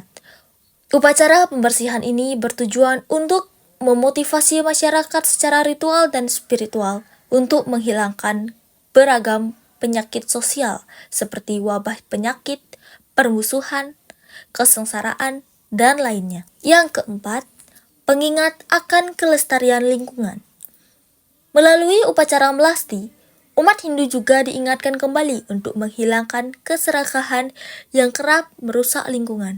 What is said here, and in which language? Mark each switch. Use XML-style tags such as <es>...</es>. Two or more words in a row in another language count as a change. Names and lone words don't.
<id>Upacara pembersihan ini bertujuan untuk memotivasi masyarakat secara ritual dan spiritual untuk menghilangkan beragam penyakit sosial seperti wabah penyakit, permusuhan, kesengsaraan, dan lainnya. Yang keempat, pengingat akan kelestarian lingkungan. Melalui upacara melasti, umat Hindu juga diingatkan kembali untuk menghilangkan keserakahan yang kerap merusak lingkungan.</id>